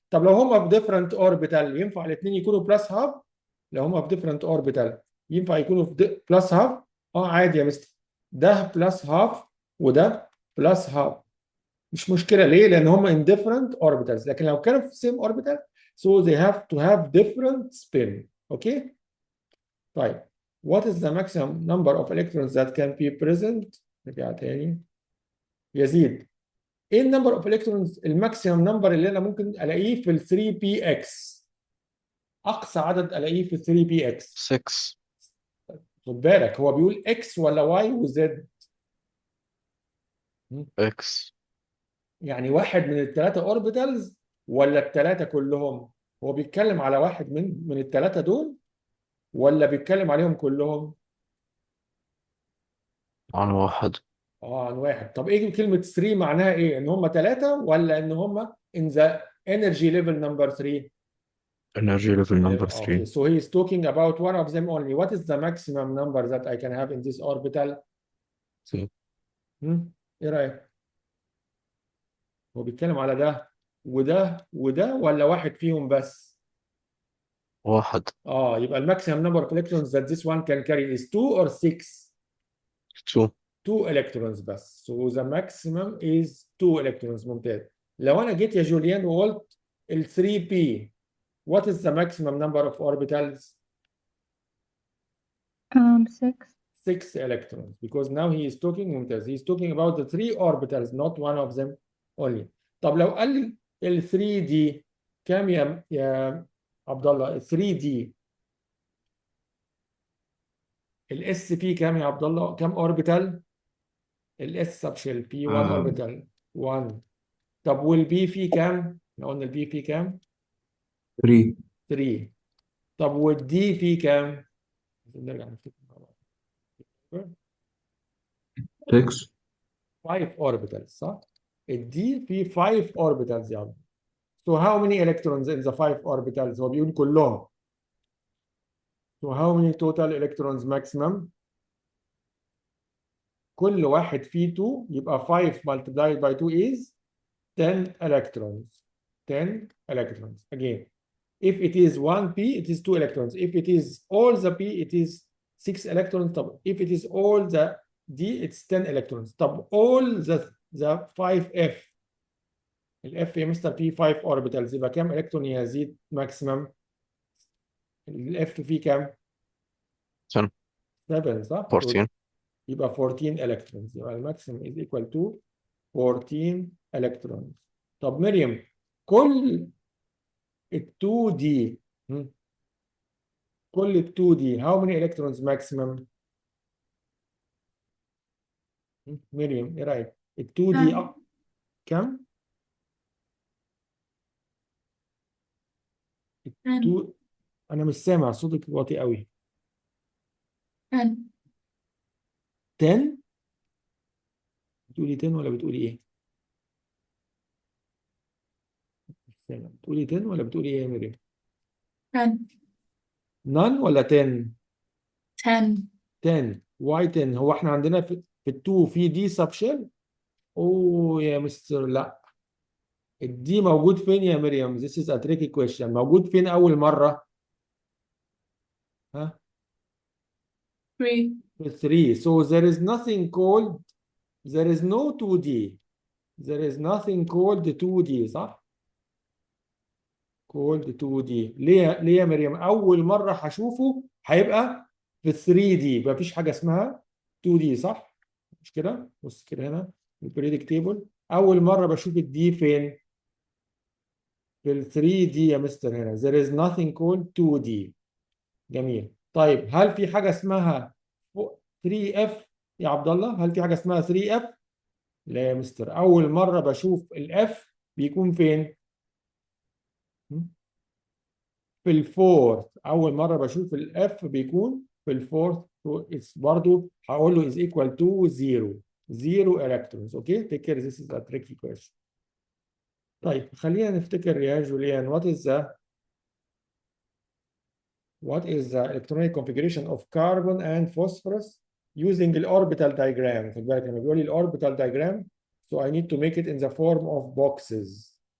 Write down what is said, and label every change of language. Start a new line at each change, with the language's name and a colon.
Arabic: طب لو هما في different orbital ينفع الاثنين يكونوا plus half؟ لو هما في different orbital ينفع يكونوا في plus half؟ عادي يا مستر، ده plus half وده plus half، مش مشكله. ليه؟ لان هم
English: in different orbitals.
Arabic: لكن لو كانوا في same orbital
English: so they have to have different spin. Okay? طيب what is the maximum number of electrons that can be present؟
Arabic: نرجع تاني. يزيد. ايه النمبر اوف الكترونز الماكسيمم نمبر اللي انا ممكن الاقيه في ال 3 بي اكس؟ اقصى عدد الاقيه في 3 بي اكس 6. خد بالك هو بيقول اكس ولا واي وزد؟
English: X.
Arabic: يعني واحد من الثلاثه اوربيتالز ولا الثلاثه كلهم؟ هو بيتكلم على واحد من الثلاثه دول ولا بيتكلم عليهم كلهم؟ عن واحد. عن واحد. طب ايه كلمه 3 معناها ايه؟ ان هم ثلاثه ولا ان هم in the energy level number 3؟
English: Energy level number Okay, 3. so he is talking about one of them only. What is the maximum number that I can have in this orbital؟ 3.
Arabic: ايه رايك؟ هو بيتكلم على ده وده وده ولا واحد فيهم بس؟ واحد. يبقى الماكسيمم نمبر
English: of electrons that this one can carry is 2 or 6؟ 2. 2 electrons بس. So the maximum is 2 electrons.
Arabic: ممتاز. لو انا جيت يا جوليان وقلت ال 3p
English: what is the maximum number of orbitals؟
Arabic: 6.
English: 6 electrons because now he is talking
Arabic: ممتاز.
English: He is talking about the 3 orbitals not one of them only.
Arabic: طب لو قال ال 3d كام يا عبد الله؟ 3d الاس بي كام يا عبد الله؟ كام اوربيتال؟ الاس سب شيل بي 1 اوربيتال 1. طب والبي في كام؟ احنا قلنا البي في كام؟ 3. 3. طب والدي في كام؟ نرجع نفتكر مع بعض. 6. 5 orbitals صح؟ الدي في 5 orbitals يا عبد.
English: So how many electrons in the 5 orbitals؟
Arabic: هو بيقول كلهم.
English: So how many total electrons maximum؟
Arabic: كل واحد فيه 2 يبقى
English: 5 multiplied by 2 is 10 electrons. 10 electrons. Again, if it is 1p, it is 2 electrons. If it is all the p, it is 6 electrons. طب if it is all the D it's 10 electrons.
Arabic: طب all the 5F الاف يا مستر فيه 5 orbitals يبقى كام الكترون يزيد ماكسيمم؟ الاف فيه كام؟ 10 7 صح؟ 14 يبقى 14 electrons. يبقى الماكسيمم
English: is equal to 14 electrons.
Arabic: طب مريم كل ال 2 دي كل ال 2 دي
English: how many electrons maximum؟
Arabic: مريم ايه رايك؟ ال 2 دي كم؟ 2 انا مش سامع صوتك واطي قوي. 10 10 بتقولي 10 ولا بتقولي ايه؟ مش سامع. بتقولي 10 ولا بتقولي ايه يا مريم؟ 10 none ولا 10؟ 10 10 واي 10 هو احنا عندنا في التو في دي سب شيل؟ اوه يا مستر لا. الدي موجود فين يا مريم؟
English: This is a tricky question.
Arabic: موجود فين أول مرة؟ ها؟ 3 في 3.
English: So there is nothing called there is no 2D. There is nothing called 2D
Arabic: صح؟
English: called 2D.
Arabic: ليه يا مريم؟ أول مرة هشوفه هيبقى في 3D. مفيش حاجة اسمها 2D صح؟ مش كده؟ بص كده هنا البريدك تيبل أول مرة بشوف الدي فين؟ في ال 3D يا مستر هنا.
English: There is nothing called 2D.
Arabic: جميل. طيب هل في حاجة اسمها 3F يا عبد الله؟ هل في حاجة اسمها 3F؟ لا يا مستر. أول مرة بشوف الإف بيكون فين؟ في الفورث. أول مرة بشوف الإف بيكون في الفورث. برضه هقول له
English: is equal to 0. 0 electrons. Okay? Take care. This is a tricky question.
Arabic: طيب خلينا نفتكر يا جوليان.
English: What is the electronic configuration of carbon and phosphorus using the orbital diagram؟
Arabic: خد بالك لما بيقول لي
English: orbital diagram so I need to make it in the form of boxes.